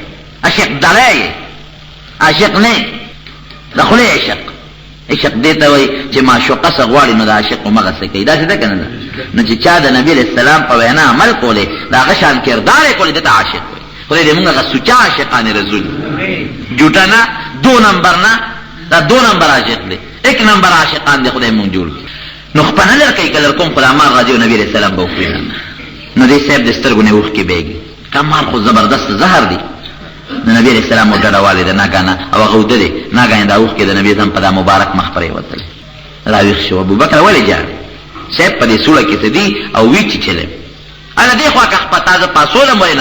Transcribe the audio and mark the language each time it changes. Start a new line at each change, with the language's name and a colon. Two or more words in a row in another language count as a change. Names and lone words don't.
Pashto: عاشق دلی یې، عاشق نه یې، د خولې عشق. عشق دې ته وایي چې معشوقه څه غواړي نو د عاشق همغسې کوي، داسې ده که نه ده؟ نو چې چا د نبي علیه السلام په وینا عمل کولی، د هغه شان کردار یې کولی، دې ته عاشق وایي. خدای دې مونږ هغه سوچا عاشقان رسول جوټه نه،
Urdu: دو نمبر
Pashto: نه، دا
Urdu: دو نمبر
Pashto: عاشق دی،
Urdu: ایک نمبر
Pashto: عاشقان دی خدای مونږ جوړ کړي. نو خپه نه لر کوي که لر کوم خو د عمار راځي او نبي علیه السلام به وخوري نه. نو دې صاحب د سترګو نه اوښکې بهېږي، کمال خو زبردست زهر دی. د نبي علیه السلام او ډډه والی ده ناګهانه، او هغه اوده دی، ناګهانه دا اوښکې د نبي اسلام په دا مبارک مخ پرې وتلې. راویښ شو ابوبکر ولې جاړي؟ صاحب په دې سوړه کې څه دي او وي چیچلی هله دې خوا که خپه تازه پاسولم ولې نه؟